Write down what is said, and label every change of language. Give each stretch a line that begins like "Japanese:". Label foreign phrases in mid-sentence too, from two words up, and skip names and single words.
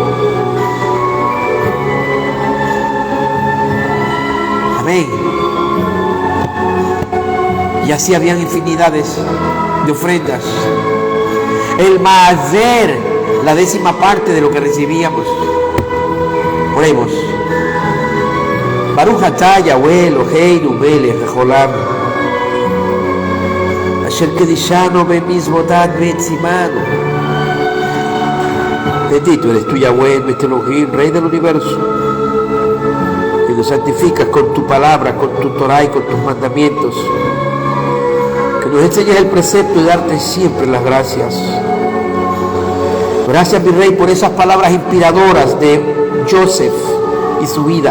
Spanish: Amén. Y así habían infinidades de ofrendas. El Maaser, la 10ª parte de lo que recibíamos. Oremos.
Hebrew: ברוך אתה יהוה אלוהינו מלך העולם, אשר קדשנו במצוותיו וציוונו.
Spanish: Bendito eres tú, Yahweh, nuestro Elohim, Rey del universo, que nos santificas con tu palabra, con tu Torah y con tus mandamientos. Que nos enseñes el precepto de darte siempre las gracias. Gracias, mi Rey, por esas palabras inspiradoras de Joseph y su vida.